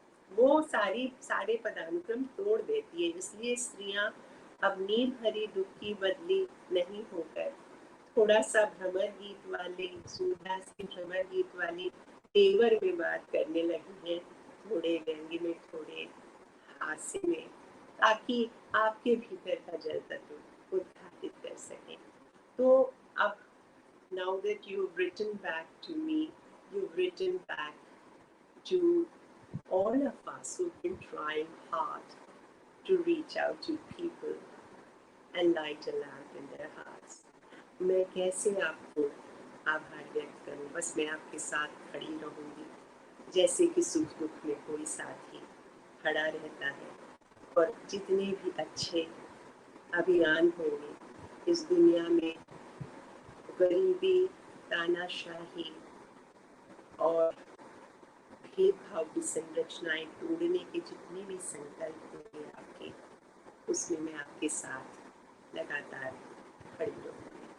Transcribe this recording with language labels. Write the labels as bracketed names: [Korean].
[Hindi] वो सारे पदानुक्रम तोड़ देती है। इसलिए स्त्रियां अब नींद भरी दुख की बदली नहीं होकर थोड़ा सा भ्रमर गीत वाले, सूरदास की भ्रमर गीत वाली तेवर में बात करने लगी है, थोड़े व्यंग्य में, थोड़े हास्य में, ताकि आपके भीतर का जल तत्व उद्घाटित कर सकें। तो अब [English] now that you've written back to me, you've written back to all of us who've been trying hard to reach out to people and light a lamp in their hearts. [Hindi] मैं कैसे आपको आभार व्यक्त करूं? बस मैं आपके साथ खड़ी रहूंगी, जैसे कि सुख दुख में कोई साथी खड़ा रहता है। और जितने भी अच्छे अभियान होंगे इस दुनिया में गरीबी, तानाशाही और भेदभाव की संरचनाएं तोड़ने के जितने भी संकल्प होंगे आपके, उसमें मैं आपके साथ लगातार खड़ी रहूँगी।